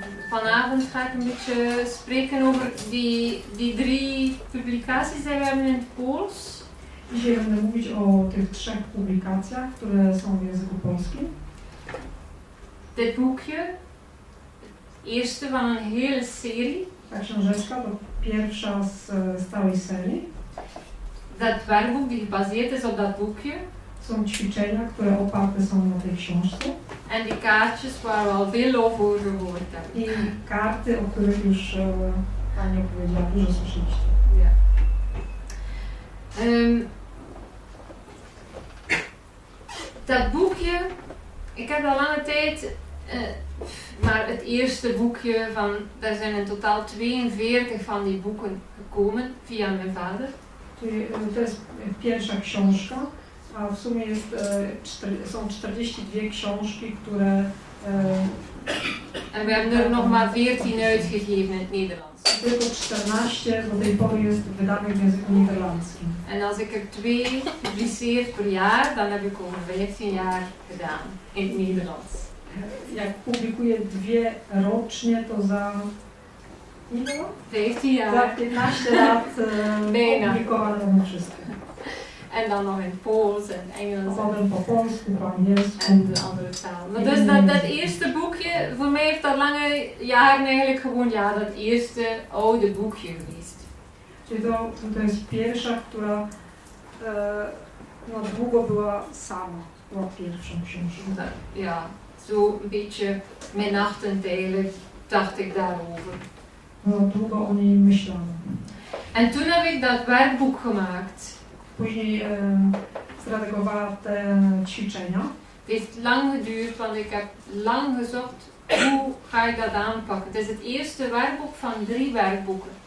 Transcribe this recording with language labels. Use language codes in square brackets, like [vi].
[nl] Vanavond ga ik een beetje spreken over die 3 publicaties die we hebben in het Pools. [pl] Dzisiaj będę mówić o tych 3 publikacjach, które są w języku polskim. [nl] Dit boekje, het eerste van een hele serie. [pl] Ta książeczka to pierwsza z całej serii. [nl] Dat werkboek die gebaseerd is op dat boekje. [pl] Są ćwiczenia, które oparte są na tej książce. [nl] En die kaartjes waar we al veel over gehoord hebben. [pl] I karty, o których już Pani opowiedziała, dużo słyszeliście. [nl] Ja. Dat boekje, ik heb al lange tijd, maar het eerste boekje van, daar zijn in totaal 42 van die boeken gekomen via mijn vader. [pl] To jest pierwsza książka, a w sumie są 42 książki, które... [nl] En we hebben er nog maar 14 uitgegeven in het Nederlands. [pl] Tylko 14 do tej pory jest wydanych w języku niderlandzkim. [nl] En als ik er 2 publiceer per jaar, dan heb ik over 15 jaar gedaan in het Nederlands. [pl] jak publikuje 2 rocznie, to za ile? [nl] 15 [pl] Za [nl] jaar. [pl] 15 lat [nl] Bijna. [pl] opublikowane wszystkie. [nl] En dan nog in Pools en Engels [pl] Potem po polsku, po angielsku. [nl] en de andere talen. Maar dus dat eerste boekje, voor mij heeft dat lange jaren eigenlijk gewoon dat eerste oude boekje geweest. [pl] Czyli to jest pierwsza, która no, długo była sama, była pierwszą książką. [nl] Dat, ja, zo een beetje minachtend eigenlijk dacht ik daarover. [pl] No, długo o niej myślałam. [nl] En toen heb ik dat werkboek gemaakt. [pl] Później zredagowała te ćwiczenia. [nl] Het heeft lang geduurd, want ik heb lang gezocht hoe ga ik dat aanpakken. Het is het eerste werkboek van 3 werkboeken.